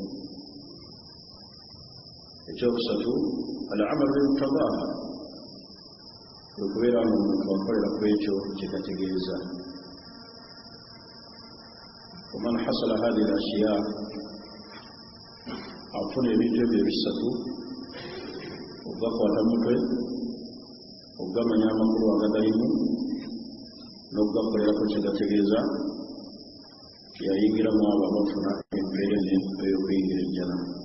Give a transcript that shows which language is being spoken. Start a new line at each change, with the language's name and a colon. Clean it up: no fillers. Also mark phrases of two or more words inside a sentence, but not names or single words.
Ganda: Ekyokusatu
Arabic: العمل بمقتضاها,
Ganda: okubeera ng'omuntu akolera ku ekyo kye gategeeza.
Arabic: ومن حصل هذه الأشياء
Ganda: afuna ebintu ebyo ebisatu, okugakwata mutwe, okugamanya amakulu agagalimu, n'okugakolerako kye gategeeza, yayingiramu abo abafuna embeera ey'okuyingira ejjana.